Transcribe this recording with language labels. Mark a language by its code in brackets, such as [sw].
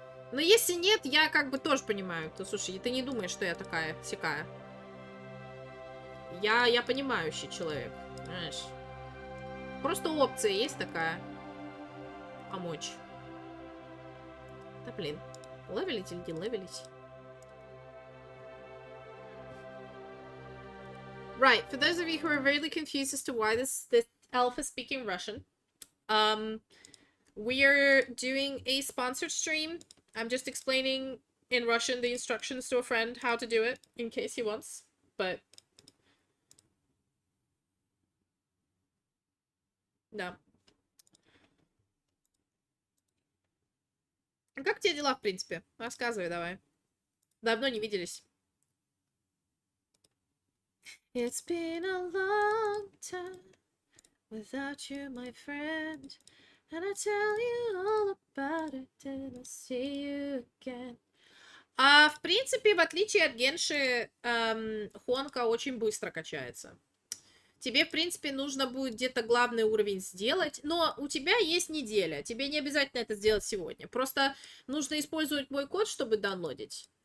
[ru] Но если нет, я как бы тоже понимаю. То, слушай, ты не думаешь, что я такая сякая. Я понимающий человек. Знаешь. Просто опция есть такая. Помочь. Да блин. Левелить или не левелить? [en] Right. For those of you who are really confused as to why this elf is speaking Russian, we're doing a sponsored stream. I'm just explaining in Russian the instructions to a friend how to do it in case he wants, but да. [ru] Как тебе дела, в принципе? Рассказывай давай. Давно не виделись. [en] It's been a long time without you, my friend. And I tell you all about it till I see you again. [ru] В принципе, в отличие от Генши, Хонка очень быстро качается. Тебе, в принципе, нужно будет где-то главный уровень сделать, но у тебя есть неделя. Тебе не обязательно это сделать сегодня. Просто нужно использовать мой код, чтобы даунлодить.